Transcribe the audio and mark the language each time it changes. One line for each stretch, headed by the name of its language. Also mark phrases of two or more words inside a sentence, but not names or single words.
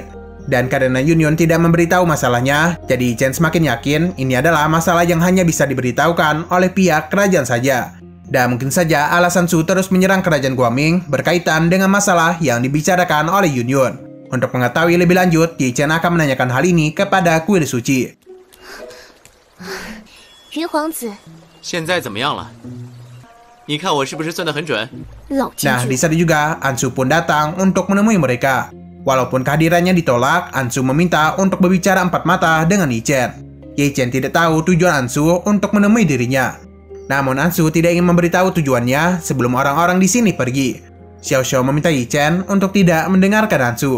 Indonesian: Dan karena Yunyun tidak memberitahu masalahnya, jadi Yi Chen semakin yakin ini adalah masalah yang hanya bisa diberitahukan oleh pihak kerajaan saja. Dan mungkin saja alasan Su terus menyerang kerajaan Guangming berkaitan dengan masalah yang dibicarakan oleh Yunyun. Untuk mengetahui lebih lanjut, Yi Chen akan menanyakan hal ini kepada kuil suci.
Chinese: 鱼皇子，现在怎么样了？你看我是不是算得很准？老金
Indonesian: Nah,
Chinese: 主
Indonesian: di sana juga Ansu pun datang untuk menemui mereka. Walaupun kehadirannya ditolak, Ansu meminta untuk berbicara empat mata dengan Yi Chen. Yi Chen tidak tahu tujuan Ansu untuk menemui dirinya. Namun Ansu tidak ingin memberitahu tujuannya sebelum orang-orang di sini pergi. Xiao Xiao meminta Yi Chen untuk tidak mendengarkan Ansu.